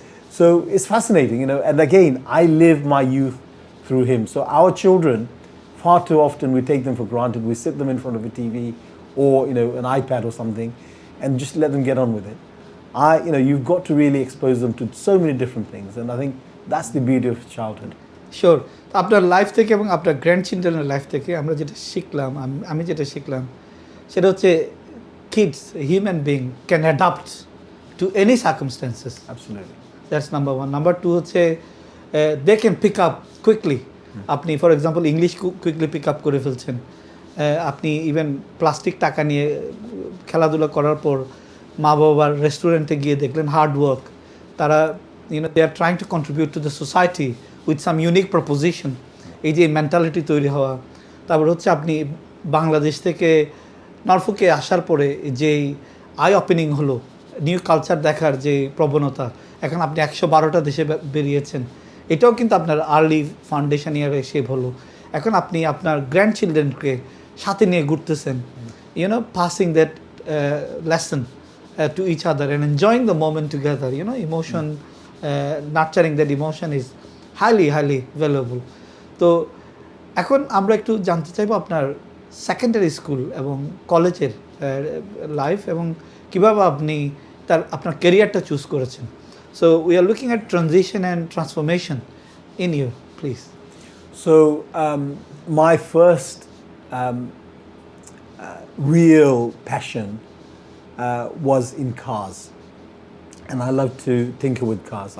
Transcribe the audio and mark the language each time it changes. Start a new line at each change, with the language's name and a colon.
English: So it's fascinating, and again, I live my youth through him. So our children, far too often we take them for granted. We sit them in front of a TV or an iPad or something and just let them get on with it. You've got to really expose them to so many different things, and I think that's the beauty of childhood. Sure.
Bangla: আপনার life থেকে এবং আপনার গ্র্যান্ডচিলড্রেনের life থেকে আমরা যেটা শিখলাম, আমি যেটা শিখলাম সেটা হচ্ছে
English: kids, human being can adapt to any circumstances. Absolutely. That's number one. Number two হচ্ছে they can pick up quickly.
Bangla: আপনি for example English quickly pick up করে ফেলছেন। আপনি ইভেন প্লাস্টিক টাকা নিয়ে খেলাধুলা করার পর মা বাবার রেস্টুরেন্টে গিয়ে দেখলেন হার্ড ওয়ার্ক, তারা
English: They are trying to contribute to the society with some unique proposition.
Bangla: এই যে মেন্টালিটি তৈরি হওয়া, তারপর হচ্ছে আপনি বাংলাদেশ থেকে নরফোকে আসার পরে যেই আই ওপেনিং হলো, নিউ কালচার দেখার যে প্রবণতা, এখন আপনি 112টা দেশে বেরিয়েছেন, এটাও কিন্তু আপনার আর্লি ফাউন্ডেশন ইয়ারে শেপ হলো। এখন আপনি আপনার গ্র্যান্ড চিলড্রেনকে সাথে নিয়ে ঘুরতেছেন,
English: Passing that lesson to each other and enjoying the moment together. Emotion, nurturing that emotion is highly valuable.
Bangla: তো এখন আমরা একটু জানতে চাইবো আপনার সেকেন্ডারি স্কুল এবং কলেজের লাইফ এবং কীভাবে আপনি আপনার ক্যারিয়ারটা চুজ করেছেন।
English: So we are looking at transition and transformation in you, please. So my first real passion was in cars, and I love to tinker with cars.